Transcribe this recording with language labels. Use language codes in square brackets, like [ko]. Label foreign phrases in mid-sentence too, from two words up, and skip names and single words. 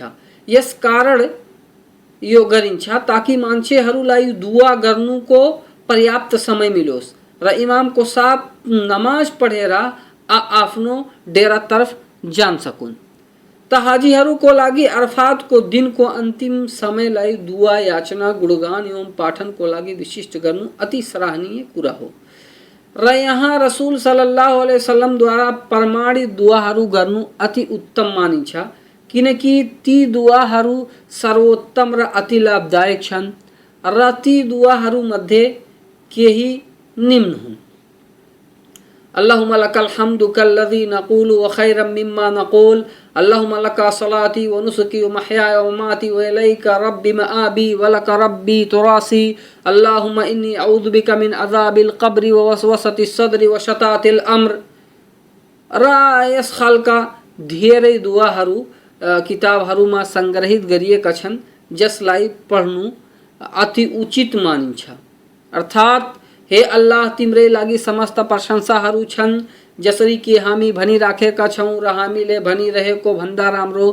[ne] यस कारण यो गरिन्छ ताकि मान्छेहरूलाई दुआ गर्नुको पर्याप्त समय मिलोस् र इमामको साथ नमाज पढेर आफ्नो डेरा तरफ जान सकुन्। त हाजीहरूको लागि अरफातको दिनको अन्तिम समयलाई दुआ, याचना, गुणगान एवं पाठनको लागि विशिष्ट गर्नु अति सराहनीय कुरा हो। र यहाँ रसूल [ar] صلى الله عليه وسلم [ne] द्वारा प्रमाणित दुआहरू गर्नु अति उत्तम मानिन्छ, किनकि ती दुआहरू सर्वोत्तम र अति लाभदायक छन्। र ती दुआहरू मध्ये केही निम्न हुन्: [ar] اللهم لك الحمد كالذي نقول وخيرا مما نقول، اللهم لك صلاتي ونسكي ومحياي ومماتي وإليك ربي مآبي ولك ربي تراثي، اللهم إني أعوذ بك من عذاب القبر ووسوسة الصدر وشتات الأمر. [ne] र यस खालका धेरै दुआहरू किताबहरूमा संग्रहित गरिएका छन् जसलाई पढ्नु अति उचित मानिन्छ। अर्थात हे अल्लाह, तिम्रै लागि समस्त प्रशंसाहरू छन्, जसरी कि हामी भनिराखेका छौं र हामीले भनिरहेको भन्दा राम्रो।